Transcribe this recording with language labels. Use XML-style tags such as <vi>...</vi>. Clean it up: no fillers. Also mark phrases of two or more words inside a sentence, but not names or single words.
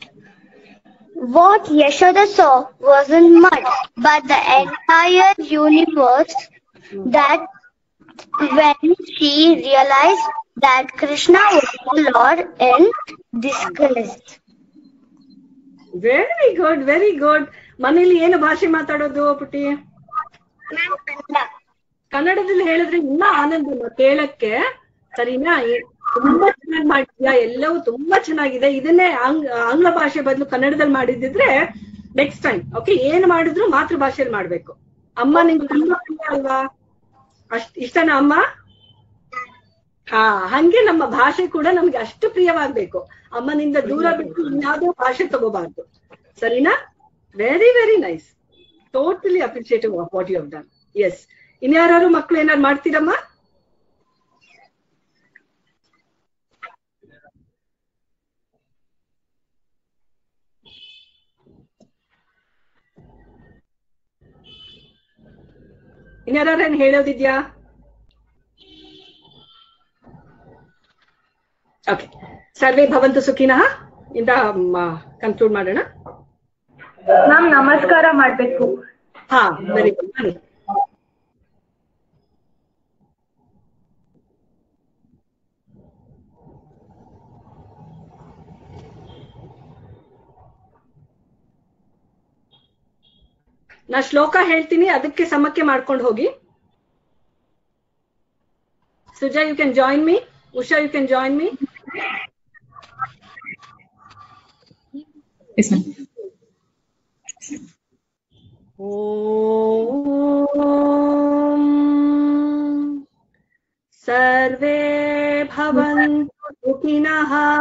<en>What Yashoda saw wasn't mud, but the entire universe. That when she realized that Krishna was the Lord in disguise. very good, very good.</en> <kn>ಮನೇಲಿ ಏನು ಭಾಷೆ ಮಾತಾಡೋದು ಪುಟಿ? ಕನ್ನಡದಲ್ಲಿ ಹೇಳಿದ್ರೆ ಇನ್ನ ಆನಂದ ಕೇಳಕ್ಕೆ. ಸರಿನಾ? ತುಂಬಾ ಚೆನ್ನಾಗಿ ಮಾಡಿದ್ಯಾ, ಎಲ್ಲವೂ ತುಂಬಾ ಚೆನ್ನಾಗಿದೆ. ಇದನ್ನೇ ಆಂಗ್ಲ ಭಾಷೆ ಬದಲು ಕನ್ನಡದಲ್ಲಿ ಮಾಡಿದ್ರೆ</kn> <en>next time.</en> <kn>ಓಕೆ, ಏನ್ ಮಾಡಿದ್ರು ಮಾತೃ ಭಾಷೆಯಲ್ಲಿ ಮಾಡ್ಬೇಕು. ಅಮ್ಮ ನಿಮ್ಗೆ ತುಂಬಾ ಪ್ರಿಯ ಅಲ್ವಾ? ಇಷ್ಟನಾ ಅಮ್ಮ? ಹಂಗೆ ನಮ್ಮ ಭಾಷೆ ಕೂಡ ನಮ್ಗೆ ಅಷ್ಟು ಪ್ರಿಯವಾಗ್ಬೇಕು. ಅಮ್ಮನಿಂದ ದೂರ ಬಿಟ್ಟು ಇನ್ಯಾವುದೋ ಭಾಷೆ ತಗೋಬಾರ್ದು.</kn> <en>ಸರಿನಾ? very very nice. totally appreciative of what you have done.</en> <kn>ಎಸ್. ಇನ್ಯಾರು ಮಕ್ಳು ಏನಾದ್ರು ಮಾಡ್ತೀರಮ್ಮ? ಇನ್ಯಾರು ಏನ್ ಹೇಳೋದಿದ್ಯಾ? ಓಕೆ,</kn> <sa>ಸರ್ವೇ ಭವಂತು ಸುಖಿನಃ</sa> <kn>ಇಂದ ಕನ್ಕ್ಲೂಡ್ ಮಾಡೋಣ. ಮ್ಯಾಮ್ ನಮಸ್ಕಾರ ಮಾಡ್ಬೇಕು. ಹಾ,</kn> <en>very good.</en> <kn>ಮಾಡಿ. ನಾ ಶ್ಲೋಕ ಹೇಳ್ತೀನಿ, ಅದಕ್ಕೆ ಸಮಕ್ಕೆ ಮಾಡ್ಕೊಂಡು ಹೋಗಿ.</kn> <en>ಸುಜಾ, you can join me. ಉಷಾ, you can join me.</en> <sa>ಓಂ ಸರ್ವೇ ಭವಂತು ಸುಖಿನಃ</sa>